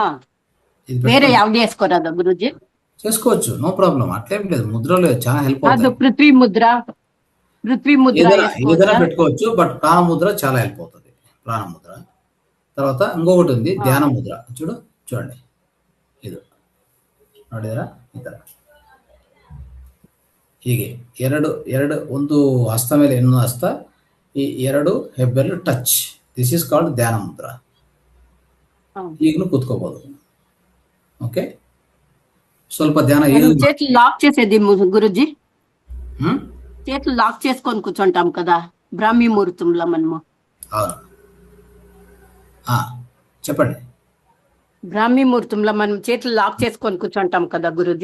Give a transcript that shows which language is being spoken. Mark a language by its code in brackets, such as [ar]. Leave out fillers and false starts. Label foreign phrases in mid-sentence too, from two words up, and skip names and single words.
[te] వేరే యావది వేసుకోరాదా గురూజీ? చేసుకోవచ్చు, నో ప్రాబ్లం. అట్లేం లేదు, ముద్రలు చాలా హెల్ప్ అది అవుతాయి. పృథ్వీ ముద్ర ఏదైనా పెట్టుకోవచ్చు, బట్ ప్రాణ ముద్ర చాలా హెల్ప్ అవుతుంది. ప్రాణ ముద్ర తర్వాత ఇంకొకటి ఉంది ధ్యాన ముద్ర. [kn] చూడండి ಇದು ನೋಡಿದ್ರಾ ಈ ತರ ಹೀಗೆ ಎರಡು ಒಂದು ಹಸ್ತ ಮೇಲೆ ಇನ್ನೊಂದು ಹಸ್ತ, ಈ ಎರಡು ಹೆಬ್ಬೆರಳು ಟಚ್. [en] this is called ಧ್ಯಾನ ಮುದ್ರ. [kn] ಈಗಲೂ ಕೂತ್ಕೋಬಹುದು. ఓకే, ಸ್ವಲ್ಪ ధ్యాన [te] చేతులు లాక్ చేసేది గురుజీ, చేతులు లాక్ చేసుకొని కూర్చుంటాం కదా బ్రాహ్మీ ముహూర్తంలో మనము. చెప్పండి. బ్రాహ్మీ ముహూర్తంలో మనం చేతులు లాక్ చేసుకొని కూర్చుంటాం కదా గురుజీ.